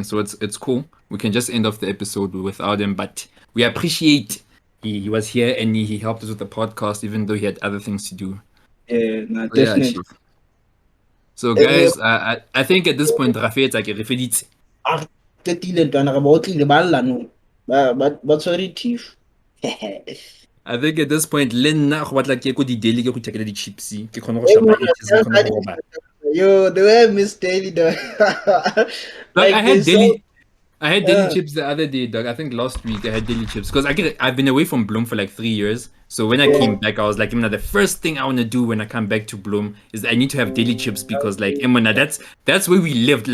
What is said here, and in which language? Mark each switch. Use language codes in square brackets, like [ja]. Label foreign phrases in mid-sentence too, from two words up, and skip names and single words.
[en] So it's cool. We can just end off the episode without him. But we appreciate he was here and he helped us with the podcast even though he had other things to do. yeah, nah, So yeah, definitely. Chief. So And we guys, I think at this point Rafi it's like a referee. [tn] are qetile ntwana re ba otlile ba lla no. [en] But sorry, Tiff. I think at this point [tn] le nna go batla ke ko di daily ke go checkela di chips ke kgone go shapa edges ke kgone go roba. [en] Yo, the way I miss Daily though. Like Like they so I had daily uh, chips the other day, dog. I think last week I had daily chips because I've been away from Bloom for like 3 years. So when I came yeah. back, I was like, the first thing I want to do when I come back to Bloom is I need to have daily chips because like, that's where we lived.